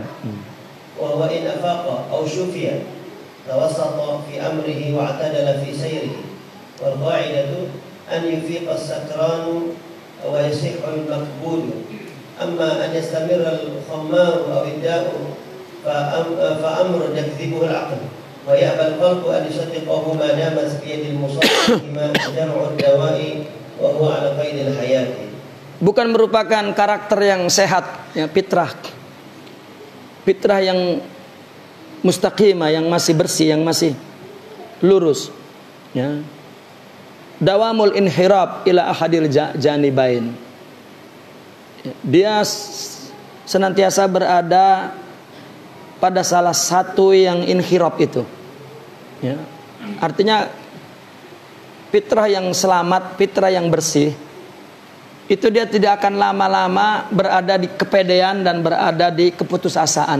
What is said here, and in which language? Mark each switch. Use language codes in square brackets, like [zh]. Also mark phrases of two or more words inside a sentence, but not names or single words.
[ar] وهو إن أفاق أو شفي توسط في أمره واعتدل في سيره، والقاعدة أن يفيق السكران ويصح المكبود، أما أن يستمر الخمار أو الداء فأمر يكذبه العقل ويأبى القلب أن يصدقه ما دامت بيد المصاب جمع الدواء وهو على قيد الحياة. [id] Bukan merupakan karakter yang sehat, ya, fitrah yang mustaqimah, yang masih bersih, yang masih lurus, ya. [ar] دوام الانحراف إلى أحد الجانبين. [id] Dia senantiasa berada pada salah satu yang inhirab itu, ya. Artinya fitrah yang selamat, fitrah yang bersih, itu dia tidak akan lama-lama berada di kepedean dan berada di keputusasaan.